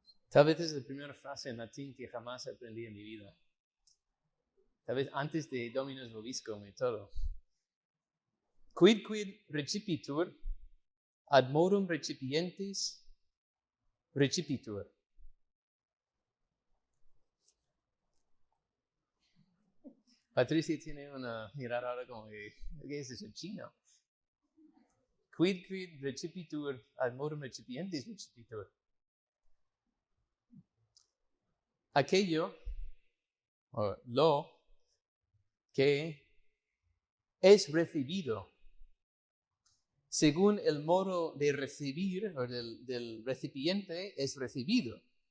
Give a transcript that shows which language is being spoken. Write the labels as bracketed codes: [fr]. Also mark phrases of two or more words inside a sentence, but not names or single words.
[es] Tal vez es la primera frase en latín que jamás aprendí en mi vida. Tal vez antes de [la] Dominus Vobiscum [es] y todo. [la] Quid recipitur, ad modum recipientis recipitur. [es] Patricia tiene una mirada ahora como que, ¿qué es eso? Chino. [la] Quid recipitur, ad modum recipientis recipitur. [es] Aquello, o lo que es recibido según el modo de recibir o del recipiente es recibido.